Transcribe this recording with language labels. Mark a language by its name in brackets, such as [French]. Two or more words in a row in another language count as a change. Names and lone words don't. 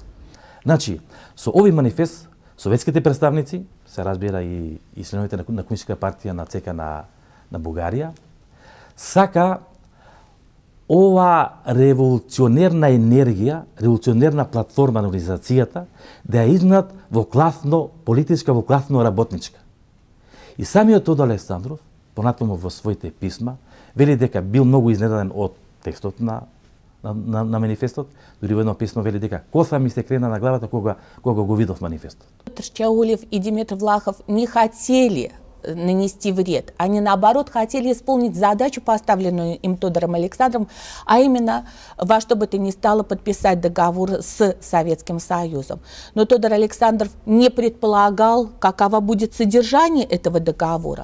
[Macedonian] Значи, со овој манифест, советските представници, се разбира и членовите на Комунистичка партија на ЦК на Бугарија, сака ова револуционерна енергија, револуционерна платформа на организацијата да ја изменат во класно политичка, во класно работничка. И самиот Тодор Александров, понатаму во своите писма, вели дека бил многу изненаден од текстот на манифестот, дури во едно писмо вели дека коса ми се крена на главата кога го видов манифестот. [Russian] Чаулев и Димитр Влахов не хотели нанести вред. Они, наоборот, хотели исполнить задачу, поставленную им Тодором Александровым, а именно во что бы то ни стало подписать договор с Советским Союзом. Но Тодор Александров не предполагал, каково будет содержание этого договора.